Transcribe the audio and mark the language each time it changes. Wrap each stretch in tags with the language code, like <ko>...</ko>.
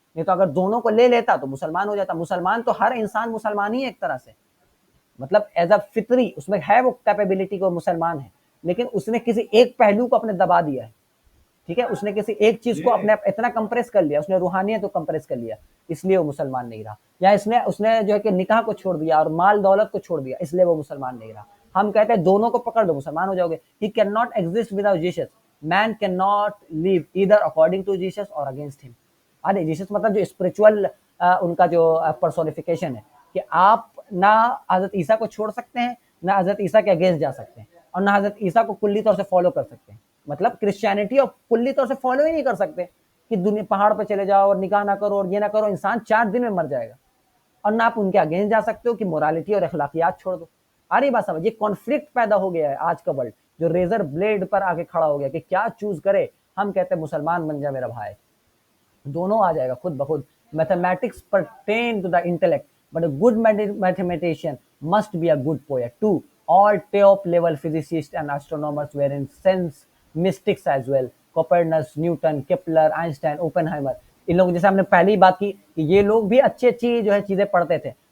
<ur>نہیں تو اگر دونوں کو لے لیتا تو مسلمان ہو جاتا. مسلمان تو ہر انسان مسلمان ہی ہے ایک طرح سے, مطلب ایز اے فطری اس میں ہے وہ کیپیبلٹی کو مسلمان ہے, لیکن اس نے کسی ایک پہلو کو اپنے دبا دیا ہے. ٹھیک ہے, اس نے کسی ایک چیز کو اپنے اتنا کمپریس کر لیا, اس نے روحانیت کو کمپریس کر لیا, اس لیے وہ مسلمان نہیں رہا. یا اس نے جو ہے کہ نکاح کو چھوڑ دیا اور مال دولت کو چھوڑ دیا, اس لیے وہ مسلمان نہیں رہا. ہم کہتے ہیں دونوں کو پکڑ دو مسلمان ہو جاؤ گے.</ur> <en>He cannot exist without Jesus. Man cannot live either according to Jesus or against him.</en> <ur>Array Jesus مطلب جو اسپرچول ان کا جو پرسونیفیکیشن ہے, کہ آپ نہ حضرت عیسیٰ کو چھوڑ سکتے ہیں, نہ حضرت عیسیٰ کے اگینسٹ جا سکتے ہیں, اور نہ حضرت عیسیٰ کو کلی طور سے فالو کر سکتے ہیں. مطلب کرسچینٹی اور کلی طور سے فالو ہی نہیں کر سکتے, کہ دنیا پہاڑ پہ چلے جاؤ اور نکاح نہ کرو اور یہ نہ کرو, انسان 4 دن میں مر جائے گا. اور نہ آپ ان کے اگینسٹ جا سکتے ہو کہ مورالٹی اور اخلاقیات چھوڑ دو. آری بات سمجھ, یہ کانفلکٹ پیدا ہو گیا ہے آج کا ورلڈ, جو ریزر بلیڈ پر آ کے کھڑا ہو گیا کہ کیا چوز کرے. ہم کہتے ہیں مسلمان بن جا میرا بھائی, دونوں آ جائے گا خود بخود.</ur> <en>Mathematics pertain to the intellect, but a good mathematician must be a good poet too. All top level physicists and astronomers were in sense mystics as well. Copernicus, Newton, Kepler, Einstein, Oppenheimer.</en> <ur>ان لوگ جیسے ہم نے پہلی ہی بات کی کہ یہ لوگ بھی اچھی اچھی جو ہے چیزیں پڑھتے تھے.</ur>